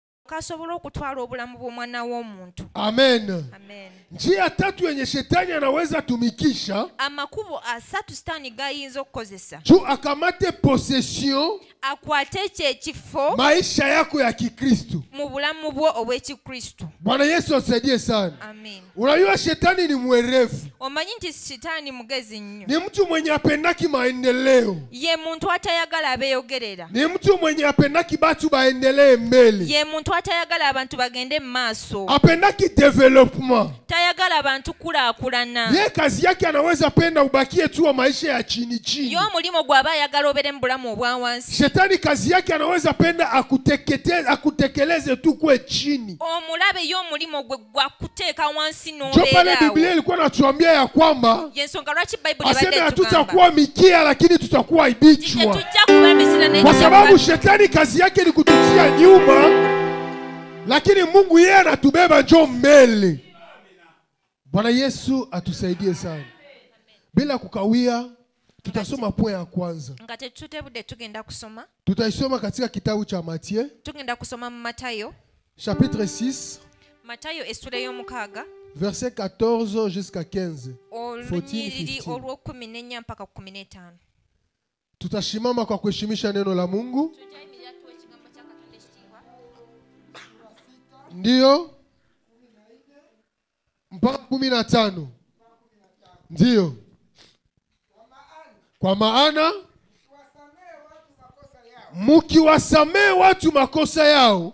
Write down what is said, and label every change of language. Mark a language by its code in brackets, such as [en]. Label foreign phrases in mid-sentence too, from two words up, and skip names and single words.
[lg] kasobola okutwala obulamu bw'omwana w'omuntu. Amen. Amen. [sw] Njia tatu yenye shetani anaweza tumikisha [lg] Amakubo asatu sitaani gayinza okukozesa [sw] juu akamate possession [lg] akwate ekifo [sw] maisha yako ya Kikristo. [lg] mu bulamu bwo obw'Ekikristo. [sw] Bwana Yesu asaidie sana. Amen. Unajua shetani ni mwerevu. [lg] Omanyi nti sitaani mugezi nnyo. [sw] Ni mtu mwenye apendaki maendeleo. [lg] Ye muntu atayagala abeeyogerera. [sw] Ni mtu mwenye apendaki batu baendelee mbele. [lg] Ye muntu atayagala abantu bagende mu maaso. [sw] Apendaki development. [lg] Tayagala abantu kulaakulana. [sw] Ye kazi yake anaweza penda ubakie tu wa maisha ya chini chini. [lg] Yo mulimo gwaba ayagala obere mu bulamu obwa wansi. [sw] Shetani kazi yake anaweza penda akutekeleze tu kwe chini. [lg] Omulabe yo mulimo gwe gwakuteeka wansi [sw] Jo pale [lg] n'obeerawo. [sw] Biblia ilikuwa natuambia ya kwamba [lg] Yensonga lwaki Bible [sw] aseme [lg] ebadde tugamba. [sw] hatutakuwa mikia lakini tutakuwa ibichwa. [lg] Tetujja kuba misira naye [sw] Kwa [lg] tujja [sw] sababu [lg] kuba- [sw] shetani kazi yake ni kututia nyuma, lakini Mungu yeye anatubeba njoo mbele. Bwana Yesu atusaidie sana. Bila kukawia, tutasoma point ya kwanza. [lg] nga tetutebudde tugenda kusoma. [sw] Tutaisoma katika kitabu cha Matthieu, [lg] Tugenda kusoma mu Matayo. [fr] chapitre 6, [lg] Matayo essula y'omukaaga. [fr] verset 14 jusqu'à 15. [lg] Olunyiriri 14, 15. olw'okumi mpaka 15. [sw] Tutashimama kwa kuheshimisha neno la Mungu. Ndiyo. Mpaka 15. Ndiyo. Kwa maana mukiwasamee watu makosa yao,